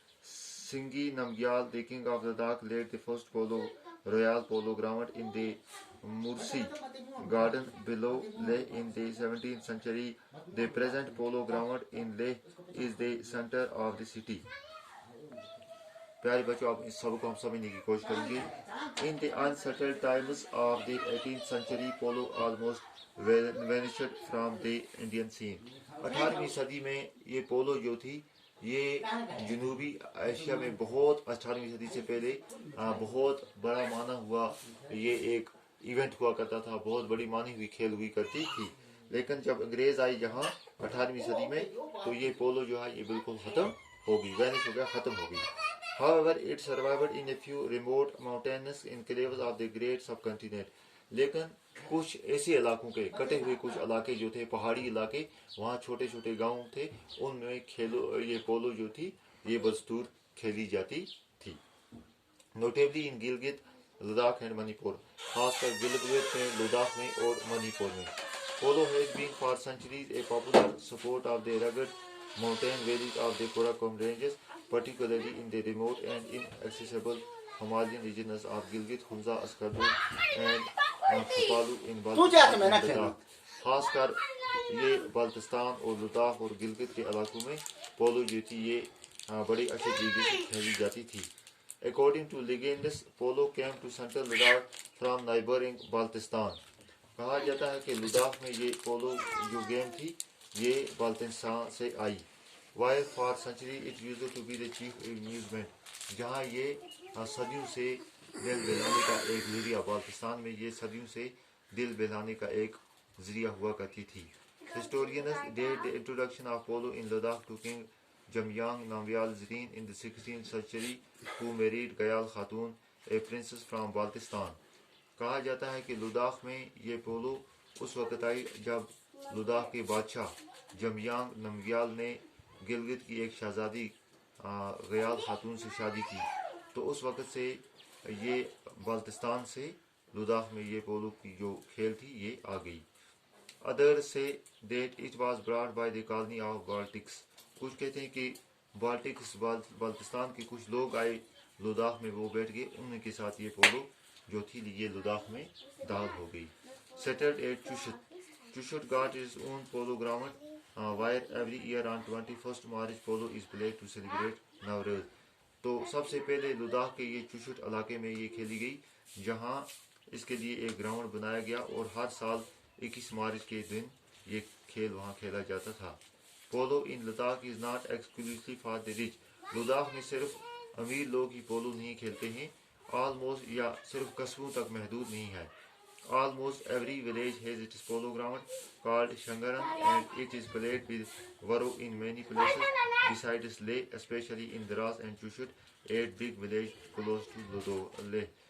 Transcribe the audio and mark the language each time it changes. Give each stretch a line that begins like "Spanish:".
English: Singhi Namgyal, the king of Ladakh, laid the first royal polo ground in the Mursi garden below Leh in the 17th century. The present polo ground in Leh is the center of the city.
Urdu: پیارے بچوں، اب اس سب کو ہم سمجھنے کی کوشش کریں گے. ان دی
English: unsettled times of the 18th century, polo almost vanished from the Indian scene.
Urdu: 18ویں صدی میں یہ پولو جو تھی یہ جنوبی ایشیا میں بہت 18ویں صدی سے پہلے بہت بڑا مانا ہوا یہ ایک ایونٹ ہوا کرتا تھا، بہت بڑی مانی ہوئی کھیل ہوئی کرتی تھی. لیکن جب انگریز آئی یہاں 18ویں صدی میں تو یہ پولو جو ہے یہ بالکل ختم ہو گئی، وینش ہو گیا، ختم ہو گئی.
English: However, it survived in a few remote mountainous enclaves of the great subcontinent.
Urdu: لیکن کچھ ایسے علاقوں کے کٹے ہوئے کچھ علاقے جو تھے، پہاڑی علاقے، وہاں چھوٹے چھوٹے گاؤں تھے، ان میں یہ پولو جو تھی یہ بدستور کھیلی جاتی تھی.
English: notably in Gilgit, Ladakh and Manipur,
Urdu: خاص کر گلگت میں، لداخ میں اور منی پور میں.
English: Polo has been for centuries a popular sport of the rugged mountain valleys of the Karakoram ranges, particularly in the remote and inaccessible Himalayan regions of Gilgit, Hunza, Askardu and Khapalu in Baltistan and Ladakh.
Urdu: خاص کر یہ بالتستان اور لداخ اور گلگت کے علاقوں میں polo جو تھی یہ بڑی اچھی طریقے سے کھیلی جاتی تھی.
English: According to legends, polo came to central Ladakh from neighboring Baltistan.
Urdu: کہا جاتا ہے کہ لداخ میں یہ پولو جو گیم تھی یہ بالتستان سے آئی.
English: While for centuries it used to be the chief amusement.
Urdu: جہاں یہ صدیوں سے دل بہلانے کا ایک ذریعہ، بالتستان میں یہ صدیوں سے دل بہلانے کا ایک ذریعہ ہوا کرتی تھی.
English: Historians date the introduction of polo in Ladakh to King Jamyang Namgyal Zrin in the 16th century, who married Gayal Khatun, a princess from Baltistan.
Urdu: کہا جاتا ہے کہ لداخ میں یہ پولو اس وقت آئی جب لداخ کے بادشاہ جمیانگ نمگیال نے گلگت کی ایک شہزادی غیال خاتون سے شادی کی، تو اس وقت سے یہ بالتستان سے لداخ میں یہ پولو کی جو کھیل تھی یہ آ گئی.
English: Others say that it was brought by the colony of Baltics.
Urdu: کچھ کہتے ہیں کہ بالتستان کے کچھ لوگ آئے لداخ میں، وہ بیٹھ گئے، ان کے ساتھ یہ پولو جو تھی یہ لداخ میں داغ ہو گئی.
English: Settled at Chushut. Chushut got its own polo ground, where every year on 21st March polo is played to celebrate Navroz.
Urdu: تو سب سے پہلے لداخ کے یہ چوشٹ علاقے میں یہ کھیلی گئی، جہاں اس کے لیے ایک گراؤنڈ بنایا گیا اور ہر سال 21 مارچ کے دن یہ کھیل وہاں کھیلا جاتا تھا.
English: Polo in Ladakh is not exclusively for the rich.
Urdu: Ladakh میں صرف امیر لوگ ہی پولو نہیں کھیلتے ہیں، آلموسٹ یا صرف قصبوں تک محدود نہیں ہے.
English: Almost every village has its polo ground called Shangaran, and it is played with Varo in many places. Besides Leh, especially in Dras and Chushut, 8 big villages close to Leh.